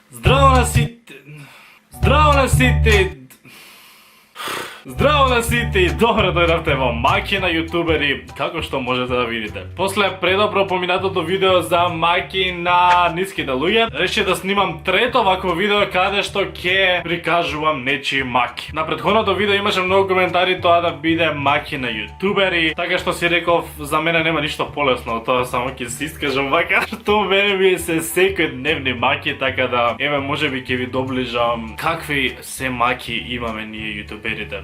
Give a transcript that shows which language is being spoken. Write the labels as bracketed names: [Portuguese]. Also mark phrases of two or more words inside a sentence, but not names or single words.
[Macedonian] Zdravo na sите... Zdravo na site... Zdravo на сите и добро дојдовте во Макина јутубери, како што можете да видите. После предобро поминатото видео за маки на ниските луѓе, решив да снимам трето вакво видео каде што ќе прикажувам нечии маки. На претходното видео имаше многу коментари тоа да биде маки на јутубери, така што си реков за мене нема ништо полесно од тоа, само ќе се искажам вака, што мене ми се секојдневни маки, така да еве можеби ќе ви доближам какви се маки имаме ние јутуберите.